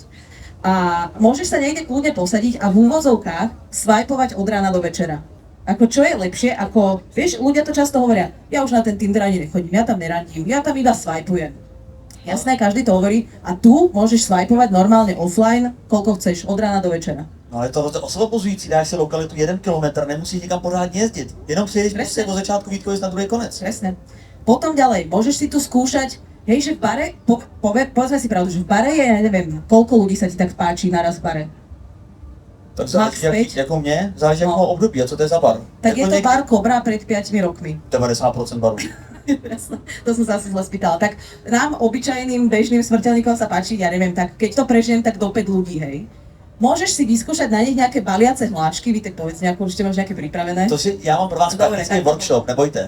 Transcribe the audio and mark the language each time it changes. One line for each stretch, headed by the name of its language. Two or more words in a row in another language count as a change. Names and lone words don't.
Slovak: A môžeš sa niekde kľudne posadiť a v úvozovkách swajpovať od rána do večera. Ako čo je lepšie, ako, vieš, ľudia to často hovoria, ja už na ten Tinder ani nechodím, ja tam nerandím, ja tam iba swajpujem. Jasné, každý to hovorí a tu môžeš swajpovať normálne offline, koľko chceš, od rána do večera.
Czech: No ale to je osvobozující, dáš si lokalitu 1 kilometr, nemusíš nikam pořádně jezdit, jenom přijedeš prostě od začátku Vítkovic na druhý konec.
Slovak: Presne. Potom ďalej, môžeš si tu skúšať, hej, že v bare, povedzme si pravdu, že v bare je, ja neviem, koľko ľudí sa ti tak páči naraz v bare?
Czech: Tak záleží jako mě, záleží jako období, a co to je za bar? Tak jako je
Slovak: to bar Cobra pred 5 rokmi.
Czech: 90% barů.
Slovak: To som sa asi zle spýtala. Tak nám, obyčajným, bežným smrteľníkom sa páči, ja neviem, tak keď to prežijem, tak do 5 ľudí, hej. Môžeš si vyskúšať na nich nejaké baliace hlášky, vy tak povedz nejakú, určite máš nejaké pripravené.
Czech: To si, ja mám pro vás praktický workshop, nebojte.